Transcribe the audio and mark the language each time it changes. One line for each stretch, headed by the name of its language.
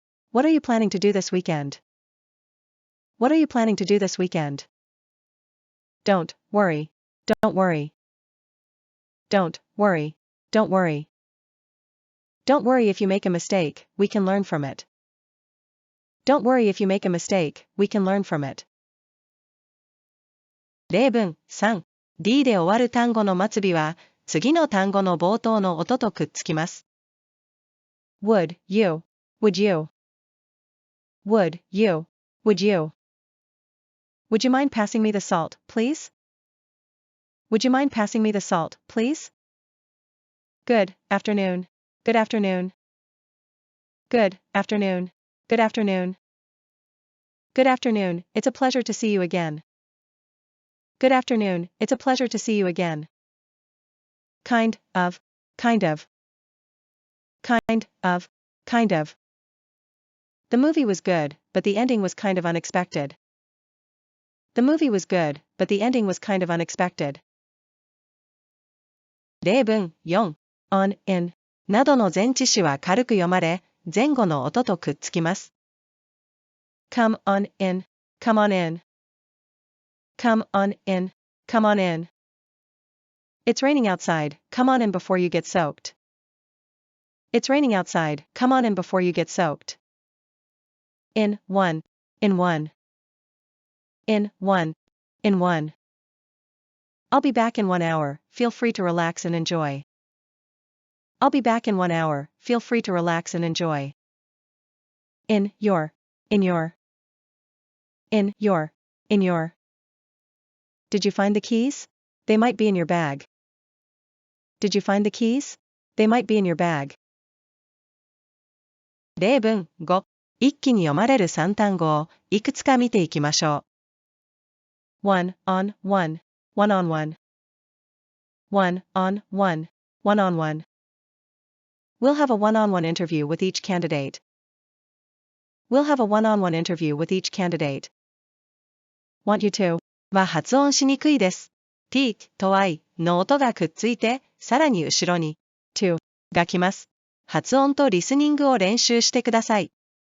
English: What are you planning to do this weekend? What are you planning to do this weekend? Don't worry, don't worry. Don't worry, don't worry. Don't worry if you make a mistake, we can learn from it. Don't worry if you make a mistake, we can learn from it.
Japanese: 例文3 d で終わる単語の末尾は次の単語の冒頭の音とくっつきます。
English: Would you, would you, would you, would you. Would you mind passing me the salt, please? Would you mind passing me the salt, please? Good afternoon, good afternoon. Good afternoon, good afternoon. Good afternoon, it's a pleasure to see you again. Good afternoon, it's a pleasure to see you again. Kind of, kind of. Kind of, kind of. The movie was good, but the ending was kind of unexpected. The movie was good, but the ending was kind of unexpected.
Japanese: 例文4 on, in などの前置詞は軽く読まれ、前後の音とくっつきます。
English: Come on in, come on in. Come on in, come on in. It's raining outside, come on in before you get soaked. It's raining outside, come on in before you get soaked. In one, in one. In one, in one. I'll be back in 1 hour, feel free to relax and enjoy. I'll be back in 1 hour, feel free to relax and enjoy. In your, in your. In your, in your. Did you find the keys? They might be in your bag. Did you find the keys? They might be in your bag. 例文5一気に読まれる3単語をいくつか見ていきましょう。 one on one, one on one. One on one, one on one. We'll have a one-on-one interview with each candidate. We'll have a one-on-one interview with each candidate. Want you to
Japanese: は発音しにくいです。t と i の音がくっついて、さらに後ろに to が来ます。発音とリスニングを練習してください。